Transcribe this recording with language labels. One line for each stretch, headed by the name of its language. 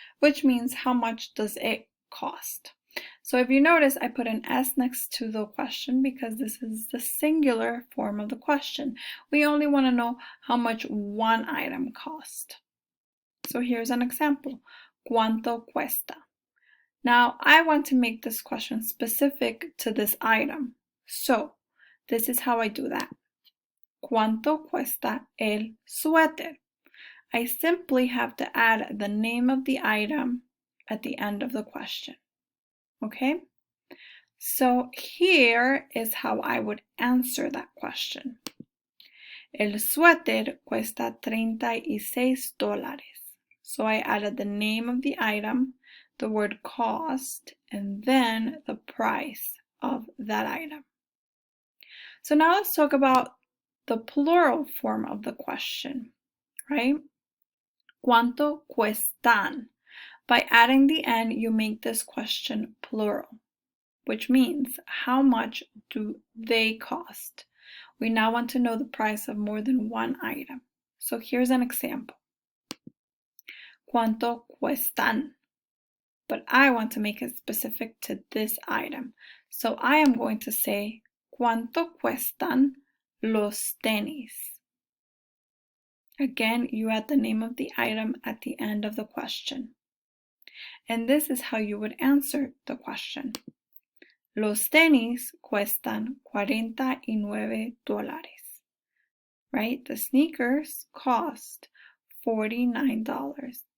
English: Which means how much does it cost? So if you notice, I put an S next to the question because this is the singular form of the question. We only want to know how much one item cost. So here's an example.
Spanish: ¿Cuánto cuesta?
English: Now, I want to make this question specific to this item. So, this is how I do that.
Spanish: ¿Cuánto cuesta el suéter?
English: I simply have to add the name of the item at the end of the question. Okay? So, here is how I would answer that question.
Spanish: El suéter cuesta $36.
English: So I added the name of the item, the word cost, and then the price of that item. So now let's talk about the plural form of the question, right?
Spanish: ¿Cuánto cuestan?
English: By adding the N, you make this question plural, which means how much do they cost? We now want to know the price of more than one item. So here's an example.
Spanish: ¿Cuánto cuestan?
English: But I want to make it specific to this item. So I am going to say,
Spanish: ¿cuánto cuestan los tenis?
English: Again, you add the name of the item at the end of the question. And this is how you would answer the question.
Spanish: Los tenis cuestan $49.
English: Right? The sneakers cost $49.